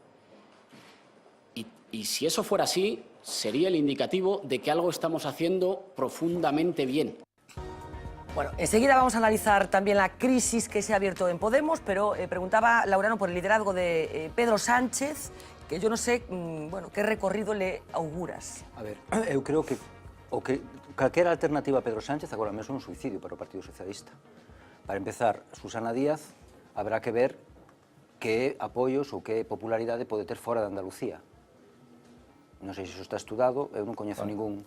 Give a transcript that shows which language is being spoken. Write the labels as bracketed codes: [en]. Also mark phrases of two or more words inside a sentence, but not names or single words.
[es] Y si eso fuera así, sería el indicativo de que algo estamos haciendo profundamente bien. Bueno, enseguida vamos a analizar también la crisis que se ha abierto en Podemos, pero preguntaba Laureano por el liderazgo de Pedro Sánchez, que yo no sé, bueno, qué recorrido le auguras. [gl] A ver, eu creo que calquera alternativa a Pedro Sánchez agora mesmo é un suicidio para o Partido Socialista. Para empezar, Susana Díaz habrá que ver que apoios ou que popularidade pode ter fora de Andalucía. Non sei se iso está estudado, eu non coñezo ningún...